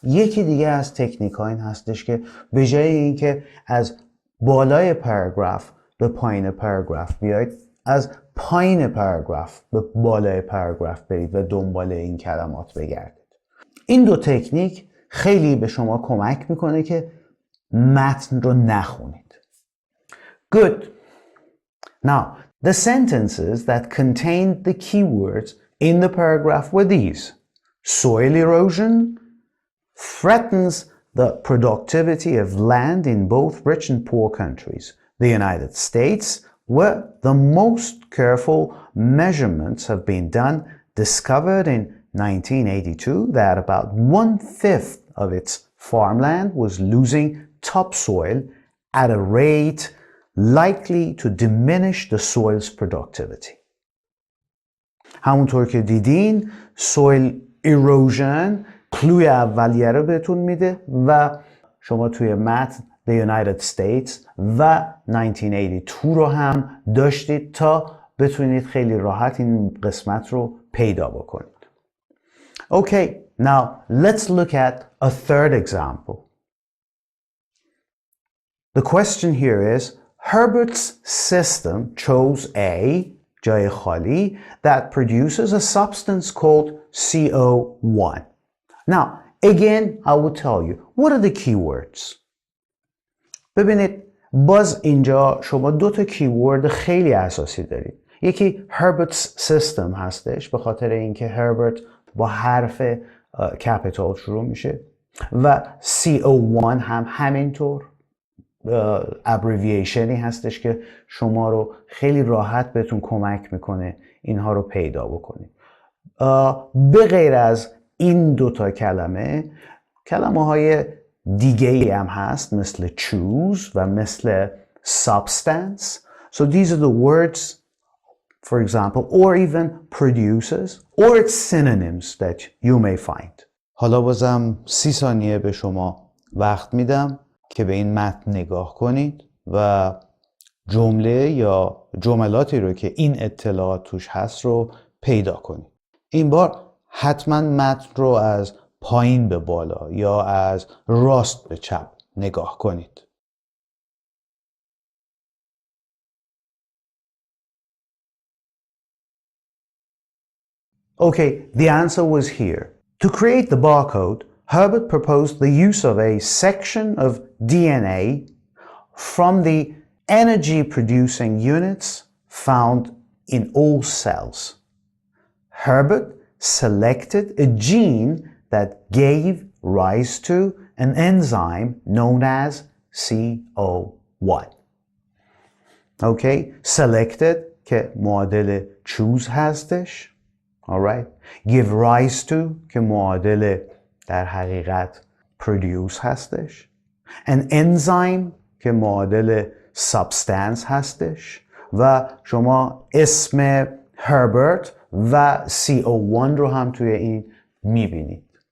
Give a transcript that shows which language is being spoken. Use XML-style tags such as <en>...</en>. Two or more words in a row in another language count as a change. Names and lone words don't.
<fa>یکی دیگه از تکنیک ها این هستش که به جای اینکه از بالای پاراگراف به پایین پاراگراف بیاید، از پایین پاراگراف به بالای پاراگراف برید و دنبال این کلمات بگردید. این دو تکنیک خیلی به شما کمک میکنه که متن رو نخونید.</fa> <en>Good. Now, the sentences that contained the keywords in the paragraph were these. Soil erosion threatens the productivity of land in both rich and poor countries. The United States, where the most careful measurements have been done, discovered in 1982 that about 1/5 of its farmland was losing topsoil at a rate likely to diminish the soil's productivity.</en> <fa>همونطور که دیدین</fa> <en>soil erosion</en> <fa>کلوی اولیه رو بهتون میده و شما توی متن The United States و 1982 رو هم داشتید تا بتونید خیلی راحت این قسمت رو پیدا بکنید.</fa> <en>Okay, now let's look at a third example. The question here is, Herbert's system chose A,</en> <fa>جای خالی,</fa> <en>that produces a substance called CO1. Now, again, I will tell you, what are the keywords?</en> <fa>ببینید، باز اینجا شما دو تا کیورد خیلی اساسی دارید. یکی</fa> <en>Herbert's system</en> <fa>هستش، به خاطر اینکه هربرت با حرف کپیتال شروع میشه و CO1 هم همینطور ابریویشنی هستش که شما رو خیلی راحت بهتون کمک میکنه اینها رو پیدا بکنید. به غیر از این دوتا کلمه های دیگه ای هم هست مثل choose و مثل substance.</fa> <en>So these are the words, for example, or even produces or its synonyms that you may find.</en> <fa>حالا بازم 30 ثانیه به شما وقت میدم که به این متن نگاه کنید و جمله یا جملاتی رو که این اطلاعات توش هست رو پیدا کنید. این بار حتما متن رو از پایین به بالا یا از راست به چپ نگاه کنید.</fa> <en>Okay, the answer was here. To create the barcode, Herbert proposed the use of a section of DNA from the energy-producing units found in all cells. Herbert selected a gene that gave rise to an enzyme known as CO1. Okay, selected</en> <fa>که معادل choose هستش.</fa> <en>Alright, give rise to</en> <fa>که معادل در حقیقت produce هستش.</fa> <en>An enzyme</en> <fa>که معادل substance هستش و شما اسم هربرت و CO1 رو هم توی این میبینید.</fa>